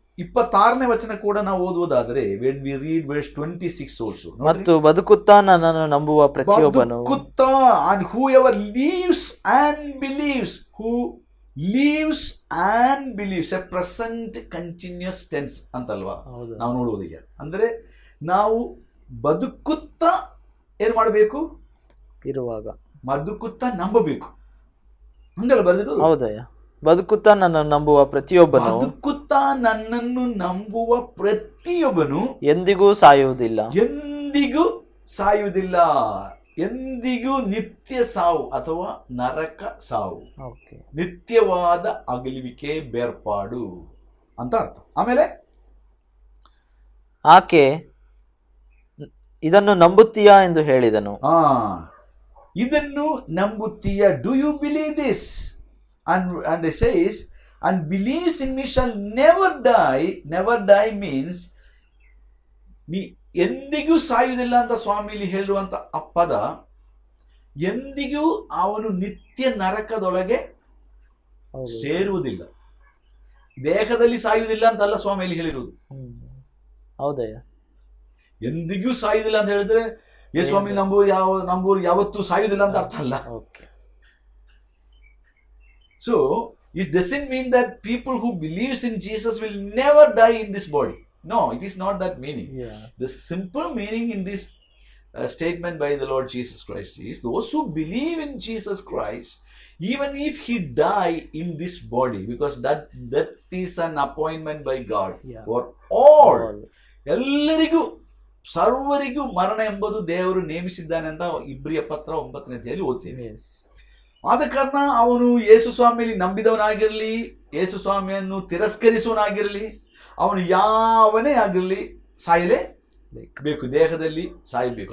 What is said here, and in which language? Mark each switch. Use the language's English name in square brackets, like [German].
[Kannada] 26ನೇ ವಚನ ಕೂಡ ನಾವು ಓದುವುದಾದರೆ, [English] when we read verse 26 also, [Kannada] ಮತ್ತು ಬದುಕುತ್ತಾ ನನ್ನನ್ನು ನಂಬುವ ಪ್ರತಿಯೊಬ್ಬನು, [English] ಬದುಕುತ್ತಾ, and whoever lives and believes, who lives and believes, a present continuous tense [Kannada] ಅಂತಲ್ವಾ ನಾವು ನೋಡುವುದು. ಈಗ ಅಂದ್ರೆ ನಾವು ಬದುಕುತ್ತಾ ಏನ್ ಮಾಡಬೇಕು? ಇರುವಾಗ ಬದುಕುತ್ತಾ ನಂಬಬೇಕು, ಹಂಗಲ್ಲ ಬರೆದಿರೋದು? ಹೌದಯ್ಯ. ಬದುಕುತ್ತಾ ನನ್ನನ್ನು ನಂಬುವ ಪ್ರತಿಯೊಬ್ಬನು, ಬದುಕುತ್ತಾ ನನ್ನನ್ನು ನಂಬುವ ಪ್ರತಿಯೊಬ್ಬನು ಎಂದಿಗೂ ಸಾಯುವುದಿಲ್ಲ, ಎಂದಿಗೂ ಸಾಯುವುದಿಲ್ಲ, ಎಂದಿಗೂ ನಿತ್ಯ ಸಾವು ಅಥವಾ ನರಕ ಸಾವು, ನಿತ್ಯವಾದ ಅಗಲುವಿಕೆ, ಬೇರ್ಪಾಡು ಅಂತ ಅರ್ಥ. ಆಮೇಲೆ ಆಕೆ ಇದನ್ನು ನಂಬುತ್ತೀಯಾ ಎಂದು ಹೇಳಿದನು. ಇದನ್ನು ನಂಬುತ್ತೀಯಾ? [English] Do you believe this? And it says, and believes in me shall never die. Never die means [Kannada] ನೀ ಎಂದಿಗೂ ಸಾಯುವುದಿಲ್ಲ ಅಂತ ಸ್ವಾಮಿಲಿ ಹೇಳುವಂತ ಆ ಪದ, ಎಂದಿಗೂ ಅವನು ನಿತ್ಯ ನರಕದೊಳಗೆ ಸೇರುವುದಿಲ್ಲ, ದೇಹದಲ್ಲಿ ಸಾಯುವುದಿಲ್ಲ ಅಂತಲ್ಲ ಸ್ವಾಮಿಯಲ್ಲಿ ಹೇಳಿರುವುದು. ಹೌದಯ್ಯ. ಎಂದಿಗೂ ಸಾಯುವುದಿಲ್ಲ ಅಂತ ಹೇಳಿದ್ರೆ ಏ ಸ್ವಾಮಿ ನಂಬೂರು ಯಾವತ್ತೂ ಸಾಯುವುದಿಲ್ಲ ಅಂತ ಅರ್ಥ ಅಲ್ಲ. [English] So it doesn't mean that people who believes in Jesus will never die in this body. No, it is not that meaning. The simple meaning in this statement by the Lord Jesus Christ is, those who believe in Jesus Christ, even if he die in this body, because that is an appointment by God for all. [Kannada] ಎಲ್ಲರಿಗೂ ಸರ್ವರಿಗೂ ಮರಣ ಎಂಬುದು ದೇವರು ನೇಮಿಸಿದ್ದಾನೆ ಅಂತ ಇಬ್ರಿಯ ಪತ್ರ 9ನೇ ಅಧ್ಯಾಯದಲ್ಲಿ ಓದ್ತೇವೆ. ಆದ ಕಾರಣ ಅವನು ಯೇಸು ಸ್ವಾಮಿಯಲ್ಲಿ ನಂಬಿದವನಾಗಿರಲಿ, ಯೇಸು ಸ್ವಾಮಿಯನ್ನು ತಿರಸ್ಕರಿಸುವನಾಗಿರಲಿ, ಅವನು ಯಾವನೇ ಆಗಿರಲಿ ಸಾಯಲೇ ಬೇಕು, ದೇಹದಲ್ಲಿ ಸಾಯಬೇಕು.